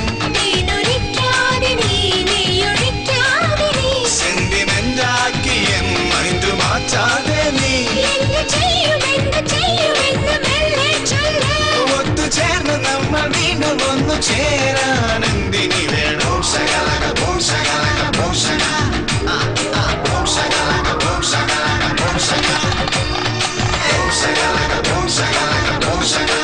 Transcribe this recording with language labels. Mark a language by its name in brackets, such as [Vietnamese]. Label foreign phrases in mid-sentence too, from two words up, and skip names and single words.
[Malayalam] നീനൊരിക്കാതെ നീയൊഴിക്കാതെ നീ. സെന്റിമെന്റാക്കി എൻ മൈൻഡ് മാറ്റാതെ നീ എന്ത് ചെയ്യുമെന്ന് മെല്ലെ ചൊല്ല്. ഒത്തുചേർന്ന് നമ്മൾ വീണ്ടും ഒന്നു ചേരാൻ എന്തിനി വേണം [English] Boom shakalaka, boom shakalaka, boom shaka. Boom shakalaka, boom shakalaka, boom shaka. Boom shakalaka, boom shakalaka, boom shaka.